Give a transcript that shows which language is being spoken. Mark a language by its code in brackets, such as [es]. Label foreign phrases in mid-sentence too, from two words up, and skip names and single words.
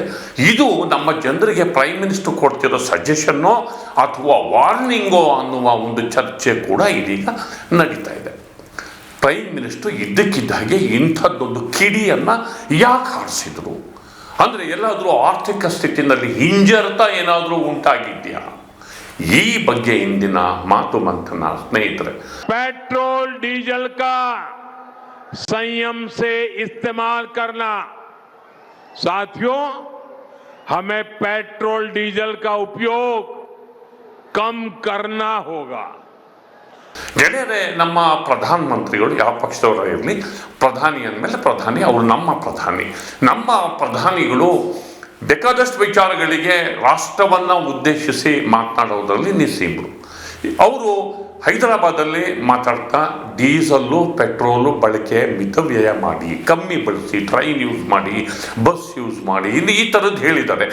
[kn] ಇದು ನಮ್ಮ ಜನರಿಗೆ [en] prime minister [kn] ಕೊಡ್ತಿರೋ ಸಜೆಷನ್ನೋ ಅಥವಾ ವಾರ್ನಿಂಗೋ ಅನ್ನುವ ಒಂದು ಚರ್ಚೆ ಕೂಡ ಇದೀಗ ನಡೀತಾ ಇದೆ. [en] prime minister [kn] ಇದ್ದಕ್ಕಿದ್ದಾಗೆ ಇಂಥದ್ದೊಂದು ಕಿಡಿಯನ್ನು ಯಾಕೆ ಹಾರಿಸಿದ್ರು ಅಂದರೆ ಎಲ್ಲಾದರೂ ಆರ್ಥಿಕ ಸ್ಥಿತಿನಲ್ಲಿ ಹಿಂಜರಿತ ಏನಾದರೂ ಉಂಟಾಗಿದೆಯಾ? ಈ ಬಗ್ಗೆ ಇಂದಿನ ಮಾತು ಮಂಥನ ಸ್ನೇಹಿತರೆ. [hi] पेट्रोल डीजल का संयम से इस्तेमाल करना। साथियों, हमें पेट्रोल डीजल का उपयोग कम करना होगा. [kn] ಗೆಳೆಯರೆ, ನಮ್ಮ ಪ್ರಧಾನ ಮಂತ್ರಿಗಳು ಯಾವ ಪಕ್ಷದವರ ಇರಲಿ, ಪ್ರಧಾನಿ ಅಂದಮೇಲೆ ಪ್ರಧಾನಿ, ಅವರು ನಮ್ಮ ಪ್ರಧಾನಿಗಳು ಬೇಕಾದಷ್ಟು ವಿಚಾರಗಳಿಗೆ ರಾಷ್ಟ್ರವನ್ನು ಉದ್ದೇಶಿಸಿ ಮಾತನಾಡೋದ್ರಲ್ಲಿ ನಿಸ್ಸೀಮರು. ಅವರು ಹೈದರಾಬಾದಲ್ಲಿ ಮಾತಾಡ್ತಾ ಡೀಸಲ್ಲು ಪೆಟ್ರೋಲು ಬಳಕೆ ಮಿತವ್ಯಯ ಮಾಡಿ, ಕಮ್ಮಿ ಬಳಸಿ, [en] train use [kn] ಮಾಡಿ, [en] bus use [kn] ಮಾಡಿ, ಈ ಥರದ್ದು ಹೇಳಿದ್ದಾರೆ.